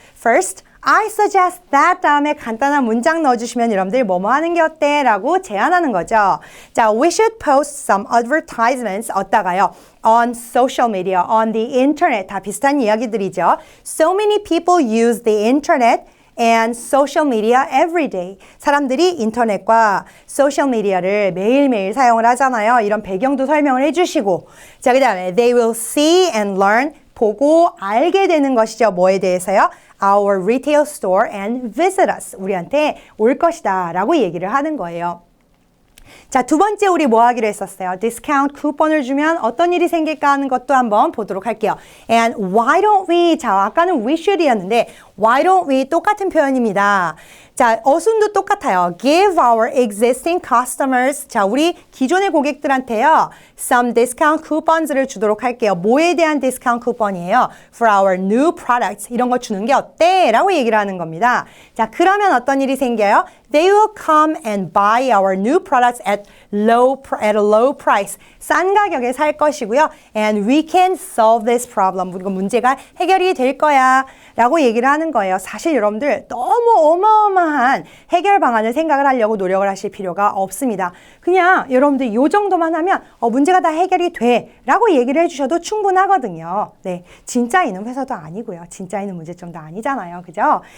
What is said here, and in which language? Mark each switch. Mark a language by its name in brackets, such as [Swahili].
[English] First, I suggest that [Korean] 다음에 간단한 문장 넣어주시면 여러분들 뭐뭐 하는 게 어때? 라고 제안하는 거죠. [English] 자, we should post some advertisements [Korean] 어디다가요? [English] On social media, on the internet. [Korean] 다 비슷한 이야기들이죠. [English] So many people use the internet and social media every day. [Korean] 사람들이 인터넷과 소셜 미디어를 매일매일 사용을 하잖아요. 이런 배경도 설명을 해주시고 자, 그 다음에 [English] they will see and learn [Korean] 보고 알게 되는 것이죠. 뭐에 대해서요? [English] Our retail store and visit us. [Korean] 우리한테 올 것이다 라고 얘기를 하는 거예요. 자, 두 번째 우리 뭐 하기로 했었어요? 디스카운트 쿠폰을 주면 어떤 일이 생길까 하는 것도 한번 보도록 할게요. [English] And why don't we? [Korean] 자, 아까는 we should이었는데 [English] why don't we? [Korean] 똑같은 표현입니다. 자, 어순도 똑같아요. [English] Give our existing customers. [Korean] 자, 우리 기존의 고객들한테요. [English] Some discount coupons [Korean] 를 주도록 할게요. 뭐에 대한 디스카운트 쿠폰이에요? [English] For our new products. [Korean] 이런 거 주는 게 어때? 라고 얘기를 하는 겁니다. 자, 그러면 어떤 일이 생겨요? [English] They will come and buy our new products at a low price. [Korean] 싼 가격에 살 것이고요. [English] And we can solve this problem. [Korean] 그리고 문제가 해결이 될 거야. 라고 얘기를 하는 거예요. 사실 여러분들 너무 어마어마한 해결 방안을 생각을 하려고 노력을 하실 필요가 없습니다. 그냥 여러분들 이 정도만 하면 문제가 다 해결이 돼 라고 얘기를 해주셔도 충분하거든요. 네, 진짜이는 회사도 아니고요. 진짜이는 문제점도 아니잖아요. 그죠?